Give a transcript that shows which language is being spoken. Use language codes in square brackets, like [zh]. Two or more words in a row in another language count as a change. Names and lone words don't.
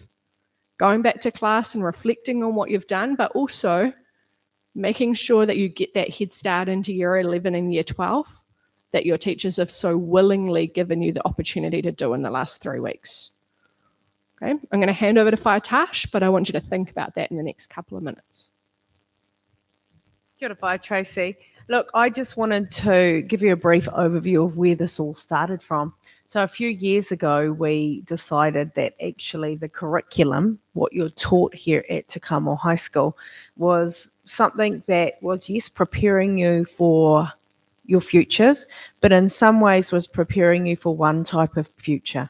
[en] Going back to class and reflecting on what you've done, but also making sure that you get that head start into year 11 and year 12 that your teachers have so willingly given you the opportunity to do in the last 3 weeks. Okay, I'm going to hand over to Whaitash, but I want you to think about that in the next couple of minutes. [mi] Kia ora whai, Tracy. [en] Look, I just wanted to give you a brief overview of where this all started from. So a few years ago, we decided that actually the curriculum, what you're taught here at Te Kamo High School, was something that was, yes, preparing you for your futures, but in some ways was preparing you for one type of future.